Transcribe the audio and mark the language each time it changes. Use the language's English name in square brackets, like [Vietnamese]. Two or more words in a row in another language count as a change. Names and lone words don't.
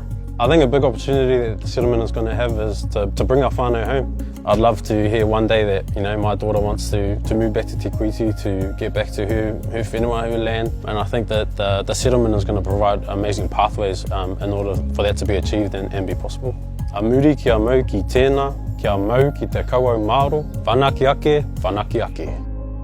[English] I think a big opportunity that the settlement is going to have is to bring our whānau home. I'd love to hear one day that, you know, my daughter wants to move back to Te Kuiti, to get back to her whenua, her land, and I think that the settlement is going to provide amazing pathways in order for that to be achieved and be possible. [Māori] A muri kia mau ki tēnā, kia mau ki te kauau māro, whanaki ake, whanaki ake.